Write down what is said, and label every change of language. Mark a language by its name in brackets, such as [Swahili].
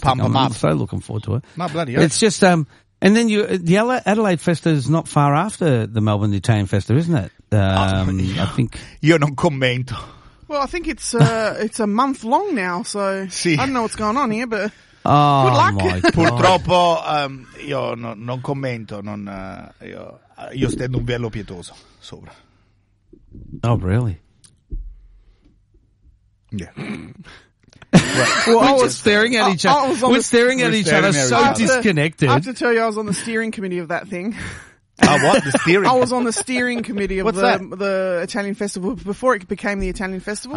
[English] Pump them up. I'm so looking forward to it. My bloody hell. It's just and then the Adelaide Festa is not far after the Melbourne Italian Festa, isn't it? I think [Italian] io non commento. [English] Well, I think it's a month long now, so [Italian] sì. [English] I don't know what's going on here, but oh, good luck. [Italian] Purtroppo io non commento, io stendo un velo pietoso sopra. [English] Oh, really? Yeah. Well, We're staring at each other, so disconnected. I have to tell you, I was on the steering committee of that thing. I was on the steering committee of the Italian Festival before it became the Italian Festival.